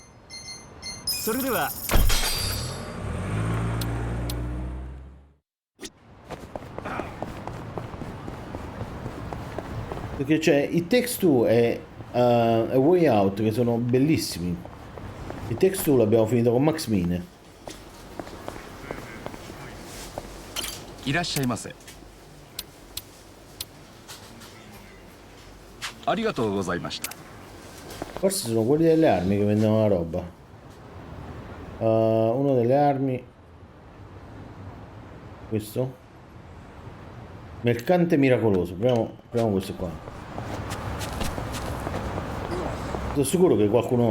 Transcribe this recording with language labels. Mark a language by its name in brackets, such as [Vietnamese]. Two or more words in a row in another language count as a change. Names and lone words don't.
[Italian] Perché c'è It Takes Two e A Way Out, che sono bellissimi. It Takes Two l'abbiamo finito con Max Mine. [Japanese] いらっしゃいませ。ありがとうございました。 [Italian] Forse sono quelli delle armi che vendono la roba. Uno delle armi. Questo. Mercante miracoloso. Proviamo questo qua. Sono sicuro che qualcuno...